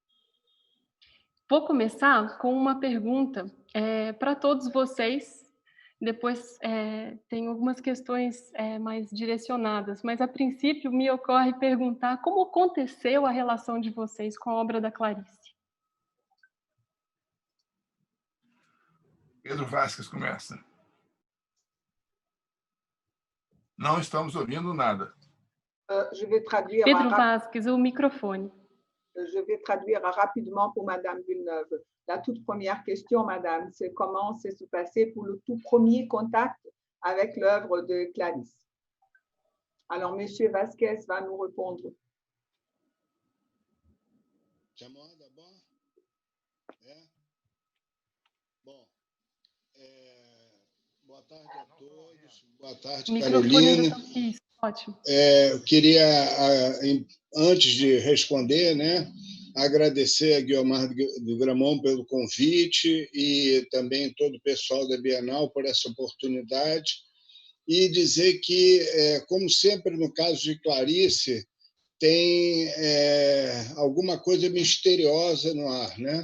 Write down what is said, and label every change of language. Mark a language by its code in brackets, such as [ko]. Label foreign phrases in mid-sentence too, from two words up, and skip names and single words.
[pt] Vou começar com uma pergunta para todos vocês, Depois, tem algumas questões, mais direcionadas, mas a princípio me ocorre perguntar como aconteceu a relação de vocês com a obra da Clarice? Pedro Vasques começa. Não estamos ouvindo nada. [fr] Je vais traduire, [pt] Pedro Vasques, o microfone. [fr] je vais traduire rapidement pour Madame Villeneuve. La toute première question, Madame, c'est comment s'est se passé pour le tout premier contact avec l'œuvre de Clarisse. Alors, Monsieur Vasquez va nous répondre. [pt] Chamou d'abord? Bom, boa tarde a todos. Boa tarde, Carolina. Isso, ótimo. Eu queria, antes de responder, né, agradecer a Guiomar do Gramont pelo convite e também todo o pessoal da Bienal por essa oportunidade e dizer que, como sempre no caso de Clarice, tem alguma coisa misteriosa no ar, né?